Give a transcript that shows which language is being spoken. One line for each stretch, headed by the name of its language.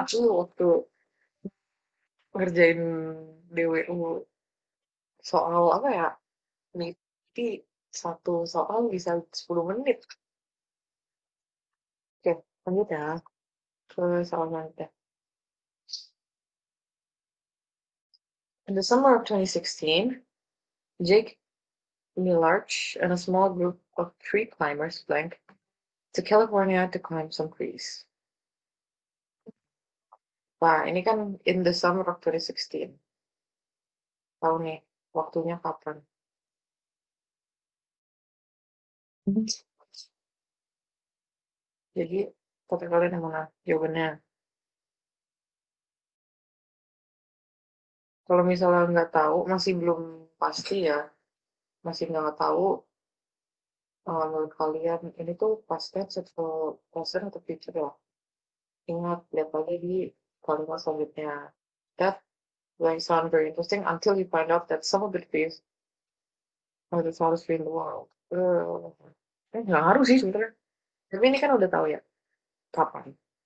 Indonesian: Aku waktu ngerjain DWU soal apa ya? Niti satu soal bisa 10 menit. Oke, lanjut ya ke soal selanjutnya.
English: In the summer of 2016, Jake Milarch and a small group of tree climbers blank to California to climb some trees.
Indonesian: Wah, ini kan
English: in the summer of 2016.
Indonesian: Tahu nih, waktunya kapan? Jadi, kata kalian yang mana jawabannya? Kalau misalnya nggak tahu, masih belum pasti ya, masih nggak tahu menurut kalian ini tuh past tense atau present atau future ya? Ingat, lihat lagi di kalimat selanjutnya.
English: That will sound very interesting until you find out that some of the trees are the tallest tree in the world.
Indonesian: Nggak ngaruh sih sebenarnya. Tapi ini kan udah tahu ya, kapan.